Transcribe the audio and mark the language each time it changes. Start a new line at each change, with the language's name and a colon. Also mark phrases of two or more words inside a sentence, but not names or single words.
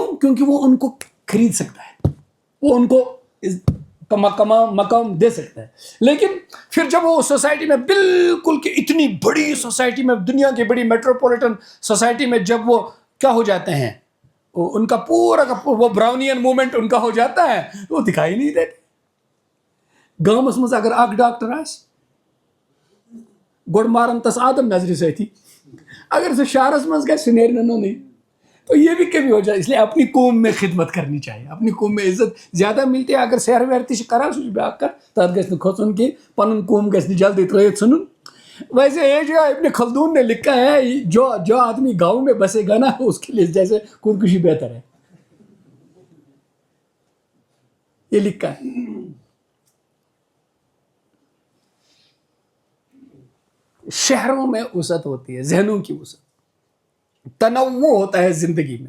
Urdu: کیونکہ وہ ان کو خرید سکتا ہے, وہ ان کو مقام دے سکتا ہے. لیکن پھر جب وہ سوسائٹی میں بالکل کہ اتنی بڑی سوسائٹی میں, دنیا کی بڑی
English: metropolitan society
Urdu: میں جب وہ کیا ہو جاتے ہیں, ان کا پورا کا وہ
English: Brownian movement
Urdu: ان کا ہو جاتا ہے, وہ دکھائی نہیں دیتے.
Kashmiri: گامس مز اگر اک ڈاکٹر آس گوڑ مارن تس آدم نظر سۭتی, اگر سہ شہرس مز گژھِ سہ نیرِ نہٕ نوٚنٕے.
Urdu: تو یہ بھی کبھی ہو جائے. اس لیے اپنی قوم میں خدمت کرنی چاہیے, اپنی قوم میں عزت زیادہ ملتی ہے.
Kashmiri: اگر سیر ویر تہ کران سہ بیاکھ کتھ, تتھ گژھِ نہٕ کھوژُن کینٛہہ, پنُن قوم گژھِ نہٕ جلدی ترٲیِتھ ژھٕنُن.
Urdu: ویسے یہ جو ابن خلدون نے لکھا ہے, جو آدمی گاؤں میں بسے گا نا اس کے لیے جیسے خودکشی بہتر ہے, یہ لکھا ہے. شہروں میں وسعت ہوتی ہے, ذہنوں کی وسعت, تنوع ہوتا ہے زندگی میں.